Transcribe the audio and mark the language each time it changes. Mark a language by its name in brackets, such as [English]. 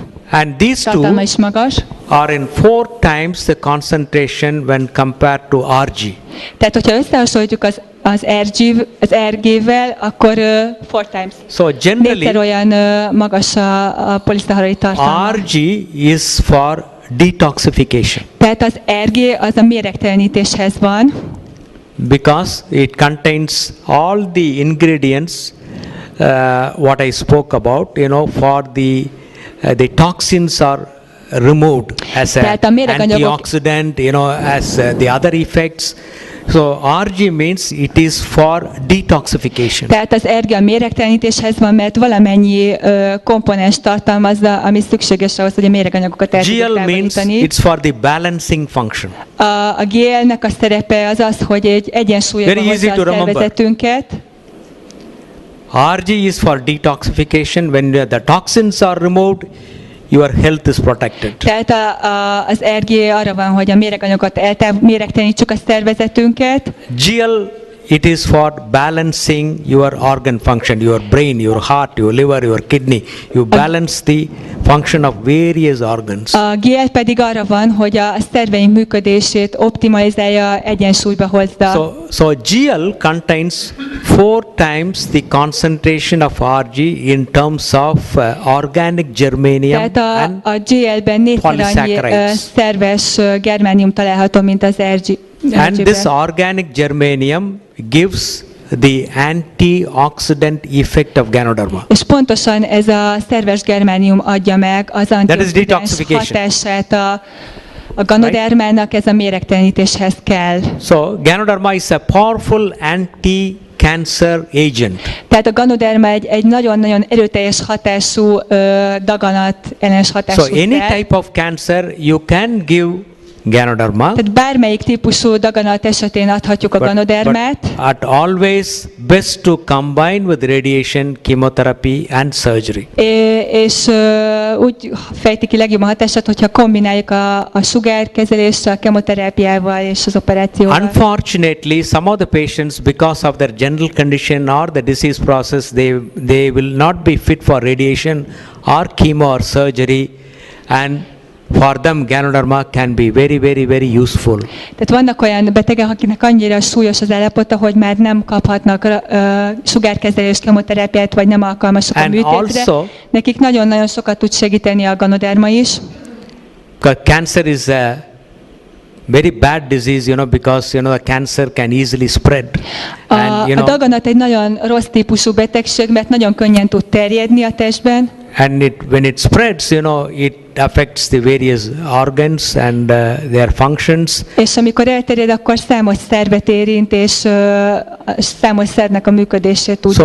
[English] and these two are in 4 times the concentration when compared to RG. [Hungarian] Tehát, hogyha összehasonlítjuk az RG-vel, akkor [English] 4 times. So generally, [Hungarian] négyszer olyan magas a poliszaharid tartalma. [English] RG is for detoxification. [Hungarian] Tehát az RG az a méregtelenítéshez van. [English] Because it contains all the ingredients what I spoke about, for the toxins are removed as an antioxidant, as the other effects. So RG means it is for detoxification. [Hungarian] Tehát az RG a méregtelenítéshez van, mert valamennyi komponens tartalmazza, ami szükséges ahhoz, hogy a méreganyagokat el tudjuk távolítani. [English] GL means it's for the balancing function. [Hungarian] A GL-nek a szerepe az az, hogy egy egyensúlyba hozza a szervezetünket. [English] RG is for detoxification. When the toxins are removed, your health is protected. [Hungarian] Tehát az RG arra van, hogy a méreganyagokat méregtelenítsük a szervezetünket. [English] GL it is for balancing your organ function, your brain, your heart, your liver, your kidney. You balance the function of various organs. [Hungarian] A GL pedig arra van, hogy a szerveink működését optimalizálja, egyensúlyba hozza. [English] So GL contains 4 times the concentration of RG in terms of organic germanium and [Hungarian] a GL-ben 4-szer annyi szerves germánium található, mint az [English] And this organic germanium gives the antioxidant effect of Ganoderma. [Hungarian] És pontosan ez a szerves germánium adja meg az antioxidáns hatását a Ganodermának, ez a méregtelenítéshez kell. [English] So Ganoderma is a powerful anti-cancer agent. [Hungarian] Tehát a Ganoderma egy nagyon-nagyon erőteljes hatású daganat ellenes hatású [English] So any type of cancer you can give Ganoderma. [Hungarian] Tehát bármelyik típusú daganat esetén adhatjuk a Ganodermát. [English] But always best to combine with radiation, chemotherapy and surgery. [Hungarian] És úgy fejti ki legjobb a hatását, hogyha kombináljuk a sugárkezeléssel, a kemoterápiával és az operációval. [English] Unfortunately, some of the patients, because of their general condition or the disease process, they will not be fit for radiation or chemo or surgery, and for them Ganoderma can be very useful. [Hungarian] Tehát vannak olyan betegek, akinek annyira súlyos az állapota, hogy már nem kaphatnak sugárkezelést, kemoterápiát, vagy nem alkalmasak a műtétre. Nekik nagyon-nagyon sokat tud segíteni a Ganoderma is. [English] Cancer is a very bad disease, because the cancer can easily spread. [Hungarian] A daganat egy nagyon rossz típusú betegség, mert nagyon könnyen tud terjedni a testben. [English] And when it spreads, it affects the various organs and their functions. [Hungarian] És amikor elterjed, akkor számos szervet érint, és számos szervnek a működését tudja